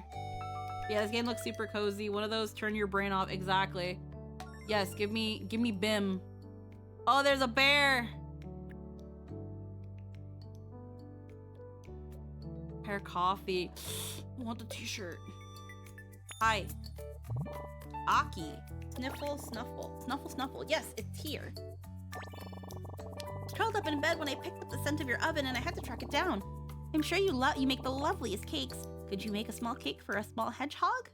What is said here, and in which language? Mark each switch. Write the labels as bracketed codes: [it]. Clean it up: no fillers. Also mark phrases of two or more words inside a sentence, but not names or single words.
[en] Yeah, this game looks super cozy. One of those turn your brain off. Exactly. Yes, give me Bim. Oh, there's a bear. Hair coffee. I want the t-shirt. Hi. Aki. Sniffle, snuffle. Snuffle, snuffle. Yes, it's here. Curled up in bed when I picked up the scent of your oven and I had to track it down. I'm sure you make the loveliest cakes. Could you make a small cake for a small hedgehog?